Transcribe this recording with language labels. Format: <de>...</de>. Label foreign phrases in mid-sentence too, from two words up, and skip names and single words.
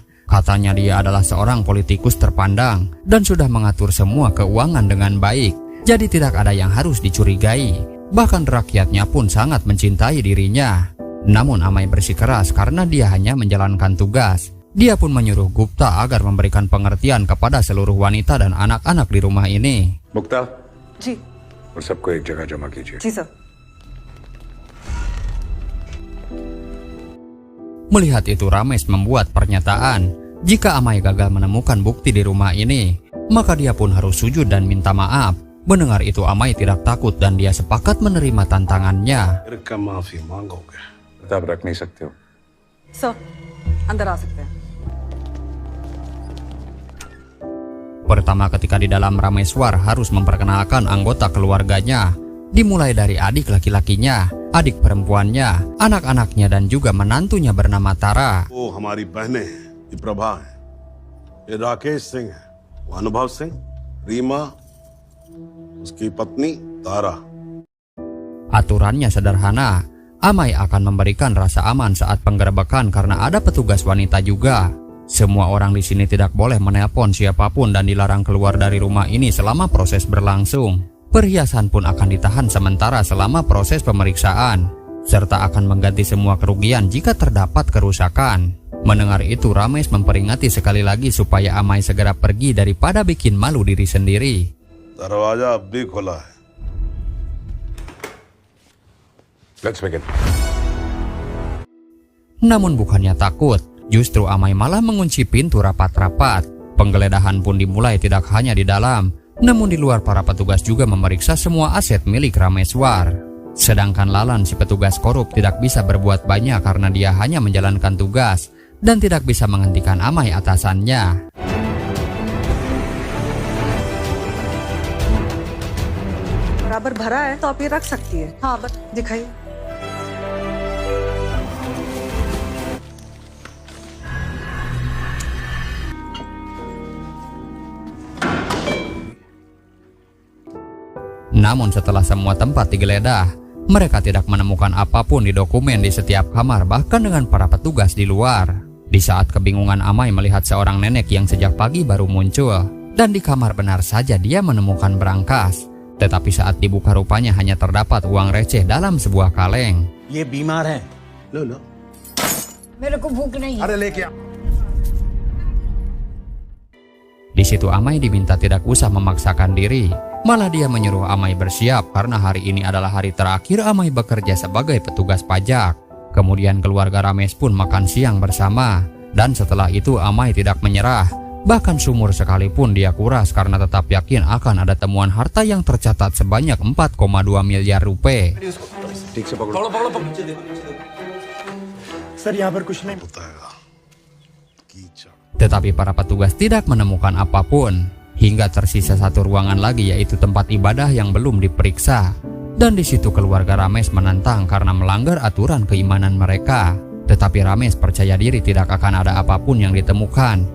<id>Katanya dia adalah seorang politikus terpandang dan sudah mengatur semua keuangan dengan baik, jadi tidak ada yang harus dicurigai. Bahkan rakyatnya pun sangat mencintai dirinya. Namun Amay bersikeras karena dia hanya menjalankan tugas. Dia pun menyuruh Gupta agar memberikan pengertian kepada seluruh wanita dan anak-anak di rumah ini.</id> <hi>मुक्ता जी और सबको एक जगह जमा कीजिए. जी सर.</hi> <id>Melihat itu Ramesh membuat pernyataan, jika Amai gagal menemukan bukti di rumah ini, maka dia pun harus sujud dan minta maaf. Mendengar itu Amai tidak takut dan dia sepakat menerima tantangannya.</id> <hi>फिर का माफी मांगोगे? किताब रख नहीं सकते हो। सर अंदर आ सकते हैं।</hi> <id>Pertama ketika di dalam Rameswar harus memperkenalkan anggota keluarganya, dimulai dari adik laki-lakinya, adik perempuannya, anak-anaknya dan juga menantunya bernama Tara.</id> <hi>वो हमारी बहनें हैं, ये प्रभा है, ये राकेश सिंह है, वो अनुभव सिंह, रीमा, उसकी पत्नी तारा।</hi> <id>Aturannya sederhana, Amai akan memberikan rasa aman saat penggerebekan karena ada petugas wanita juga. Semua orang di sini tidak boleh menelpon siapapun dan dilarang keluar dari rumah ini selama proses berlangsung. Perhiasan pun akan ditahan sementara selama proses pemeriksaan, serta akan mengganti semua kerugian jika terdapat kerusakan. Mendengar itu Ramesh memperingati sekali lagi supaya Amai segera pergi daripada bikin malu diri sendiri.</id> <hi>दरवाजा अब भी खुला है।</hi> <en>Let's begin.</en> <id>Namun bukannya takut, justru Amai malah mengunci pintu rapat-rapat. Penggeledahan pun dimulai tidak hanya di dalam, namun di luar para petugas juga memeriksa semua aset milik Rameswar. Sedangkan Lalan si petugas korup tidak bisa berbuat banyak karena dia hanya menjalankan tugas dan tidak bisa menghentikan Amai atasannya.</id> <hi>बराबर भरा है तो आप ये रख सकती है। हाँ बस दिखाइए।</hi> <id>Namun setelah semua tempat digeledah, mereka tidak menemukan apapun di dokumen di setiap kamar bahkan dengan para petugas di luar. Di saat kebingungan Amai melihat seorang nenek yang sejak pagi baru muncul dan di kamar benar saja dia menemukan berangkas. Tetapi saat dibuka rupanya hanya terdapat uang receh dalam sebuah kaleng.</id> <hi>ये बीमार है। लो लो। मेरे को भूख नहीं है। अरे लेके आ।</hi> <id>Di situ Amai diminta tidak usah memaksakan diri. Malah dia menyuruh Amai bersiap karena hari ini adalah hari terakhir Amai bekerja sebagai petugas pajak. Kemudian keluarga Ramesh pun makan siang bersama. Dan setelah itu Amai tidak menyerah. Bahkan sumur sekalipun dia kuras karena tetap yakin akan ada temuan harta yang tercatat sebanyak 4,2 miliar rupiah.</id> <hi>ठीक से पकड़ो। सर यहाँ पर कुछ नहीं। बताएगा। कीचड़।</hi> <id>Tetapi para petugas tidak menemukan apapun. Hingga tersisa satu ruangan lagi yaitu tempat ibadah yang belum diperiksa. Dan di situ keluarga Ramesh menentang karena melanggar aturan keimanan mereka. Tetapi Ramesh percaya diri tidak akan ada apapun yang ditemukan.</id>